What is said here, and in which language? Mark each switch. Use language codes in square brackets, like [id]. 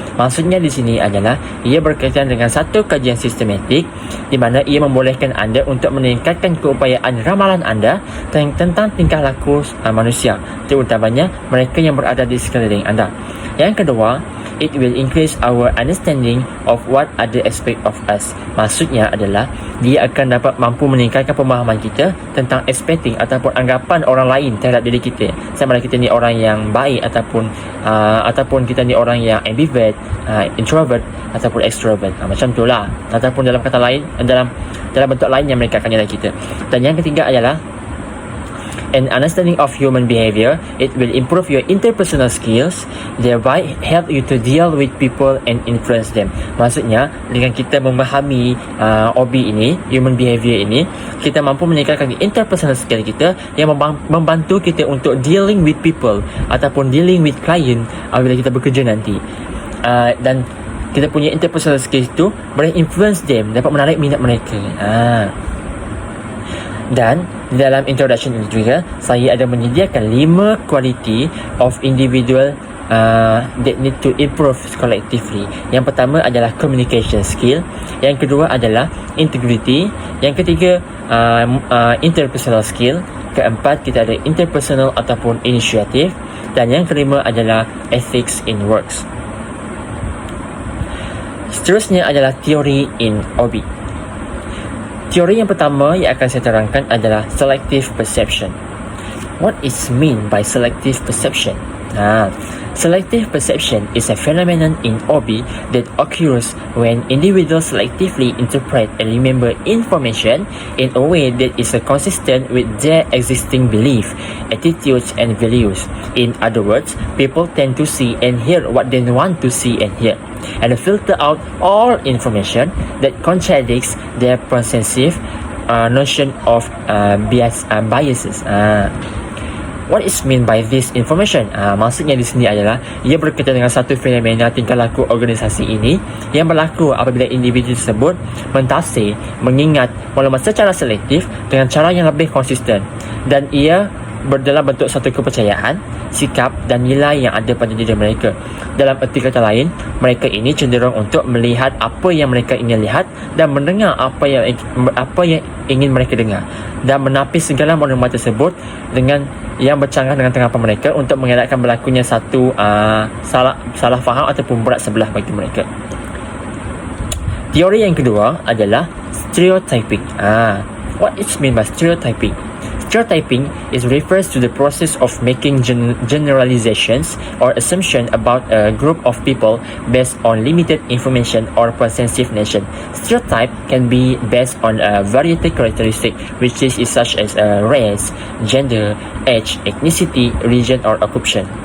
[ms] Maksudnya di sini adalah ia berkaitan dengan satu kajian sistematik di mana ia membolehkan anda untuk meningkatkan keupayaan ramalan anda tentang tingkah laku manusia, terutamanya mereka yang berada di sekeliling anda. Yang kedua, [en] it will increase our understanding of what other aspect of us. [ms] Maksudnya adalah dia akan dapat mampu meningkatkan pemahaman kita tentang expecting ataupun anggapan orang lain terhadap diri kita. Sama ada kita ni orang yang baik ataupun kita ni orang yang ambivert, introvert ataupun extrovert. Macam itulah. Ataupun dalam kata lain, dalam bentuk lain yang mereka akan nilai kita. Dan yang ketiga adalah [en] an understanding of human behavior. It will improve your interpersonal skills, thereby help you to deal with people and influence them. [ms] Maksudnya, dengan kita memahami OB ini, human behavior ini, kita mampu meningkatkan interpersonal skill kita yang membantu kita untuk [en] dealing with people [ms] ataupun [en] dealing with client [ms] bila kita bekerja nanti. Dan kita punya interpersonal skills itu boleh influence them, dapat menarik minat mereka. Dan di dalam introduction ini juga saya ada menyediakan 5 [en] quality of individual that need to improve collectively. [ms] Yang pertama adalah communication skill. Yang kedua adalah integrity. Yang ketiga interpersonal skill. Keempat, kita ada interpersonal ataupun initiative. Dan yang kelima adalah ethics in works. Seterusnya adalah theory in OB. Teori yang pertama yang akan saya terangkan adalah selective perception. [en] What is mean by selective perception? Selective perception is a phenomenon in OB that occurs when individuals selectively interpret and remember information in a way that is consistent with their existing belief, attitudes, and values. In other words, people tend to see and hear what they want to see and hear, and filter out all information that contradicts their preconceived notion of biases. What is mean by this information? [ms] Maksudnya di sini adalah ia berkaitan dengan satu fenomena tingkah laku organisasi ini yang berlaku apabila individu tersebut mentafsir, mengingat maklumat secara selektif dengan cara yang lebih konsisten, dan ia dalam bentuk satu kepercayaan, sikap dan nilai yang ada pada diri mereka. Dalam erti kata lain, mereka ini cenderung untuk melihat apa yang mereka ingin lihat dan mendengar apa yang ingin mereka dengar, dan menapis segala maklumat tersebut dengan yang bercanggah dengan tanggapan mereka untuk mengelakkan berlakunya satu salah faham ataupun berat sebelah bagi mereka. Teori yang kedua adalah stereotyping. [en] What is mean by stereotyping? Stereotyping refers to the process of making generalizations or assumption about a group of people based on limited information or perceptive notion. Stereotype can be based on a variety characteristic, which is such as race, gender, age, ethnicity, region, or occupation.